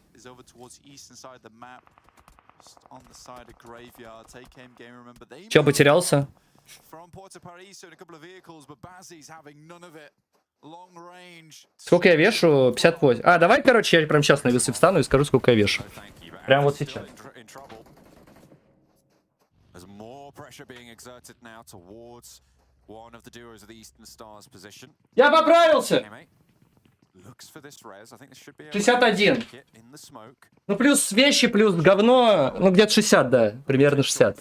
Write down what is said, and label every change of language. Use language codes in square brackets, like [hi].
[en] is over towards eastern side of the map. Just on the side of graveyard. Take aim gaming, remember they [ru] Чё, потерялся? [en] from Porto Paraiso in a couple of vehicles, but Bazzi's having none of it. Long range. [ru] Сколько я вешу? 58. А, давай, короче, я прямо сейчас на весы встану и скажу, сколько я вешу. Прям вот сейчас. [en] There's more pressure being exerted now towards one of the duos of the Eastern Stars position. [ru] Я поправился! [en] Okay, mate. Looks for this res. I think this should be [ru] 61. [en] in the smoke. [ru] Ну, плюс вещи, плюс говно. Ну, где-то 60, да. Примерно 60.